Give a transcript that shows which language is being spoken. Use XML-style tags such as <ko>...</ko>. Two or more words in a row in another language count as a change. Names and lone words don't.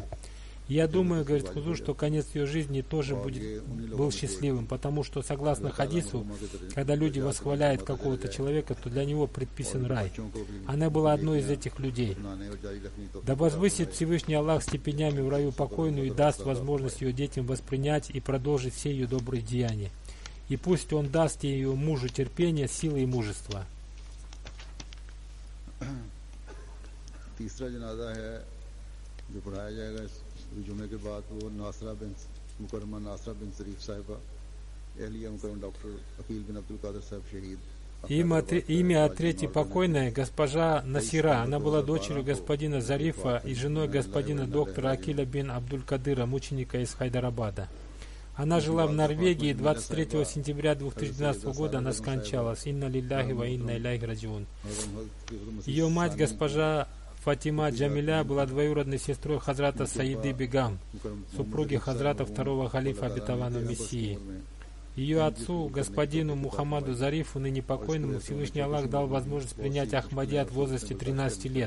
<ru>Я думаю, говорит Хузур, что конец ее жизни тоже был счастливым, потому что, согласно хадису, когда люди восхваляют какого-то человека, то для него предписан рай. Она была одной из этих людей. Да возвысит Всевышний Аллах степенями в раю покойную и даст возможность ее детям воспринять и продолжить все ее добрые деяния. И пусть Он даст ее мужу терпение, силы и мужество.</ru> <ur>جمعے کے بعد وہ ناصرہ بن مکرمہ ناصرہ بن شریف صاحبہ اہلیہ مکرم ڈاکٹر عقیل بن عبدالقادر صاحب شہید.</ur> <ru>Имя третьей покойной госпожа Насира. Она была дочерью господина Зарифа и женой господина доктора Акиля бин Абдуль-Кадыра, мученика из Хайдарабада. Она жила в Норвегии. 23 сентября 2012 года она скончалась.</ru> <ar>إنا لله وإنا إليه راجعون.</ar> <ru>Ее мать, госпожа Фатима Джамиля, была двоюродной сестрой Хазрата Саиды Бегам, супруги Хазрата второго халифа обетованного Мессии. Ее отцу, господину Мухаммаду Зарифу, ныне покойному, Всевышний Аллах дал возможность принять Ахмадият в возрасте 13 лет.</ru>